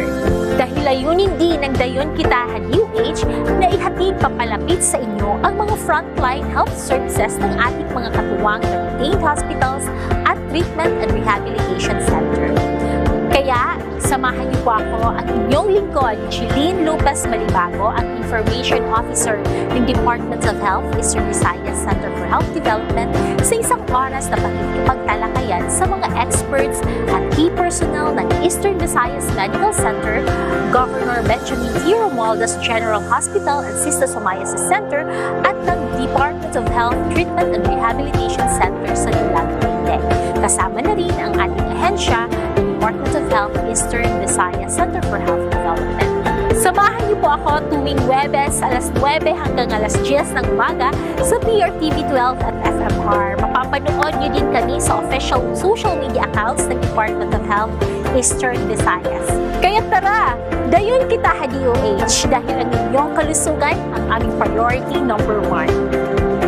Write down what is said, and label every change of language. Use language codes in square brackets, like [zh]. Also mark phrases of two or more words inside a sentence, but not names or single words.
[tl] Dahil layunin din ng Dayon Kitahan DOH na ihatid papalapit sa inyo ang mga [en] frontline health services [tl] ng ating mga katuwang na retained hospitals at [en] treatment and rehabilitation center. [tl] Kaya, samahan niyo po ako ang inyong lingkod, Jeline Lopez Malibago, ang Information Officer ng Department of Health Eastern Visayas Center for Health Development sa isang oras na pakikipagtalakayan sa mga experts at [en] key personnel [tl] ng Eastern Visayas Medical Center, Governor Benjamin T. Romualdez General Hospital and Sista Somayasis Center at ng Department of Health Treatment and Rehabilitation Center sa Dulag, Leyte. Kasama na rin ang ating ahensya, Department of Health Eastern Visayas Center for Health Development. Samahan niyo po ako tuwing Huwebes alas 9 hanggang alas 10 ng umaga sa PRTV12 at FMR. Mapapanood niyo din kami sa [en] official social media accounts [tl] ng Department of Health Eastern Visayas. Kaya tara, Dayon Kitahan DOH dahil ang inyong kalusugan ang aming [en] priority number 1.